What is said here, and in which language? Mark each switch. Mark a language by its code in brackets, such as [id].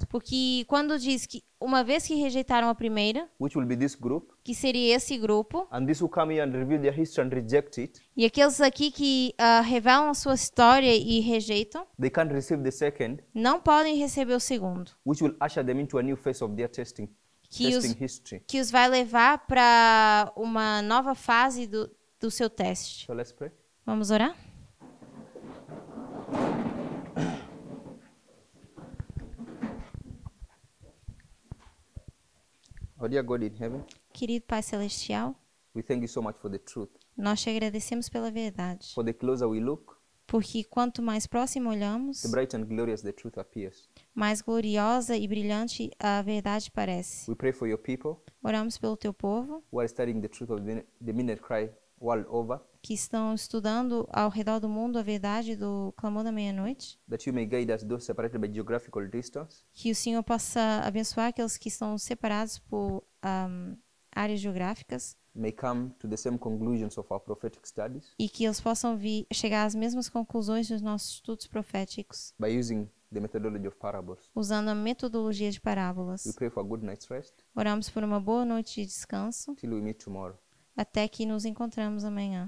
[pt] porque quando diz que uma vez que rejeitaram a primeira, [en] which will be this group, [pt] que seria esse grupo, [en] and these who come here and reveal their history and reject it, [pt] e aqueles aqui que revelam a sua história e rejeitam, [en] they can't receive the second, [pt] não podem receber o segundo, [en] which will usher them into a new phase of their testing history. [pt] que os vai levar para uma nova fase do seu teste. [en] So let's pray. [pt] Vamos orar? [en] Our dear God in heaven, [pt] Querido Pai Celestial, [en] we thank you so much for the truth. [pt] nós te agradecemos pela verdade, [en] For the closer we look, [pt] porque quanto mais próximo olhamos, [en] the bright and glorious the truth appears. [pt] mais gloriosa e brilhante a verdade parece. [en] We pray for your people [pt] Oramos pelo teu povo, [en] who are studying the truth of the midnight cry world over, [pt] que estão estudando ao redor do mundo a verdade do clamor da meia-noite, [en] that you may guide us those separated by geographical distance, [pt] que o Senhor possa abençoar aqueles que estão separados por áreas geográficas [en] may come to the same conclusions of our prophetic studies [pt] e que eles possam chegar às mesmas conclusões dos nossos estudos proféticos, [en] by using the methodology of parables. [pt] usando a metodologia de [en] We [pt] parábolas. [en] pray for a good night's rest [pt] Oramos por uma boa noite de descanso, [en] till we meet tomorrow. [pt] até que nos encontramos amanhã.